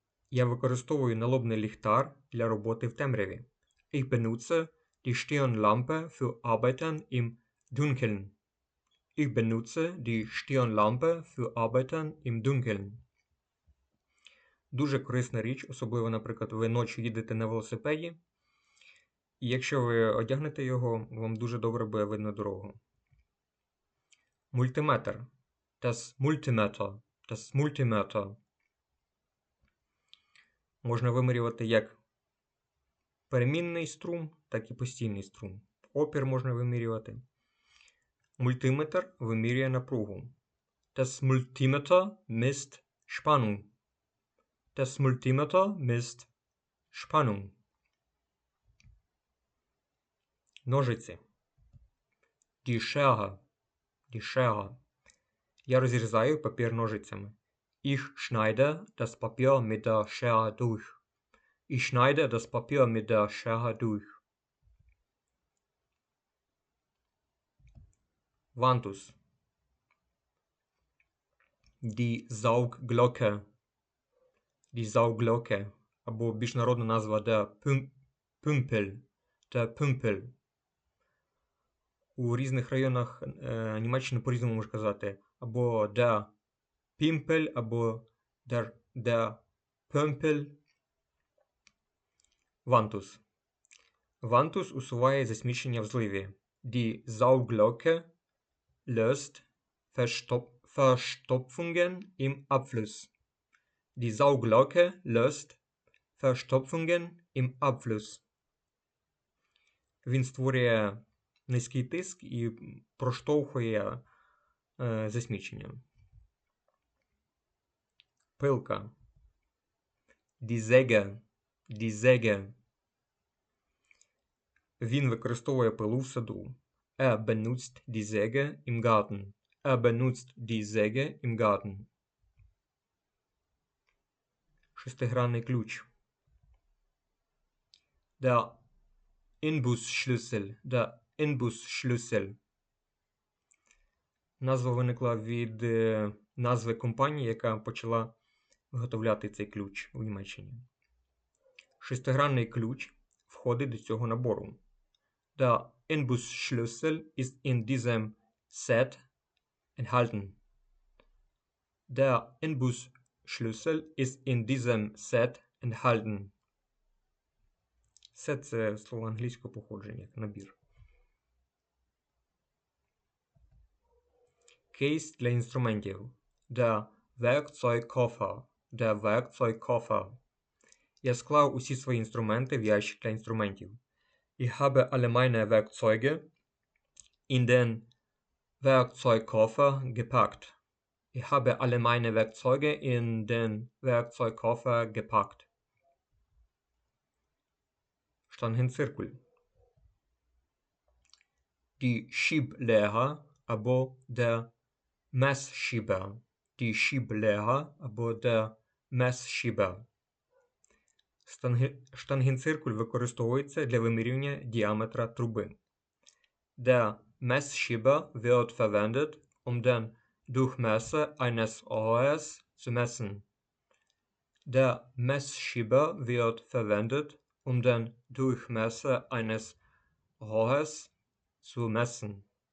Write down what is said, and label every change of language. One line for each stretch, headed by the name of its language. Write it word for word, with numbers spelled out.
Ukrainian: Я використовую налобний ліхтар для роботи в темряві.
German: Ich benutze die Stirnlampe für Arbeiten im Dunkeln. Ich benutze die Stirnlampe für Arbeiten im Dunkeln.
Ukrainian: Дуже корисна річ, особливо, наприклад, ви ночі їдете на велосипеді, і якщо ви одягнете його, вам дуже добре буде видно дорогу. Мультиметр.
German: Das Multimeter. Das Multimeter.
Ukrainian: Можна вимірювати як перемінний струм, так і постійний струм. Опір можна вимірювати. Мультиметр вимірює напругу.
German: Das Multimeter misst Spannung. Das Multimeter misst Spannung.
Ukrainian: Ножиці.
German: Die Schere. Die Schere.
Ukrainian: Я розрізаю папір ножицями.
German: Ich schneide das Papier mit der Schere durch. Ich schneide das Papier mit der Schere durch.
Ukrainian: Вантус.
German: Die Saugglocke. Die Sauglocke.
Ukrainian: Або більш народна назва
German: der Püm- Pümpel. Der Pümpel.
Ukrainian: У різних районах е, Німеччини по-різному можна казати. Або
German: der Pimpel,
Ukrainian: або
German: der, der Pömpel.
Ukrainian: Вантус. Вантус усуває засмічення в зливі.
German: Die Sauglocke löst Verstop Verstopfungen im Abfluss. Die Sauglocke löst Verstopfungen im Abfluss.
Ukrainian: Він створює низький тиск і проштовхує е, засміченням. Пилка.
German: Die Säge. Die Säge.
Ukrainian: Він використовує пилу в саду.
German: Er benutzt die Säge im Garten. Er benutzt die Säge im Garten.
Ukrainian: Шестигранний ключ.
German: Der Inbusschlüssel. Der Inbusschlüssel.
Ukrainian: Назва виникла від е, назви компанії, яка почала виготовляти цей ключ в Німеччині. Шестигранний ключ входить до цього набору.
German: Der Inbusschlüssel ist in diesem Set enthalten. Der Inbusschlüssel ist in diesem Set enthalten.
Ukrainian: Set – це слово англійського походження, як набір. Кейс для інструментів.
German: Der Werkzeugkoffer. Der Werkzeugkoffer.
Ukrainian: Я склав усі свої інструменти в ящик для інструментів.
German: Ich habe alle meine Werkzeuge in den Werkzeugkoffer gepackt. Ich habe alle meine Werkzeuge in den Werkzeugkoffer gepackt.
Ukrainian: Штангенциркуль.
German: Die Schieblehrer
Ukrainian: або
German: der Messschieber. Die Schieblehrer
Ukrainian: або
German: der Messschieber.
Ukrainian: Штанге- Штангенциркуль використовується для вимірювання діаметра труби.
German: Der Messschieber wird verwendet, um den Durchmesser eines Rohres zu messen. Der Messschieber wird verwendet, um den Durchmesser eines Rohres zu messen.